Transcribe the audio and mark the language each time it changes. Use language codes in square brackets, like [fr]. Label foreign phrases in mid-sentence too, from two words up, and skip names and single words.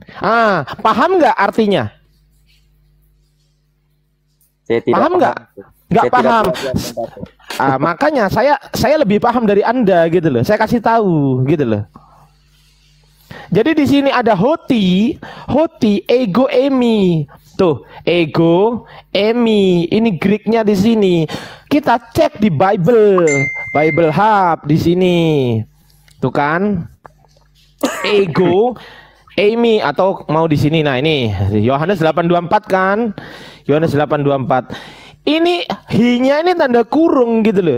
[id] Paham nggak artinya? Saya tidak paham nggak? Nggak paham. Makanya saya lebih paham dari Anda gitu loh. Saya kasih tahu gitu loh. Jadi di sini ada hoti, [el] ego, emi. Tuh, ego, emi. [id] Ini Greek-nya di sini. Kita cek di Bible Hub di sini. Tuh kan? [el] Ego, emi [id] atau mau di sini. Nah, ini Yohanes 8:24 kan? Yohanes 8:24. Ini hi-nya ini tanda kurung gitu loh.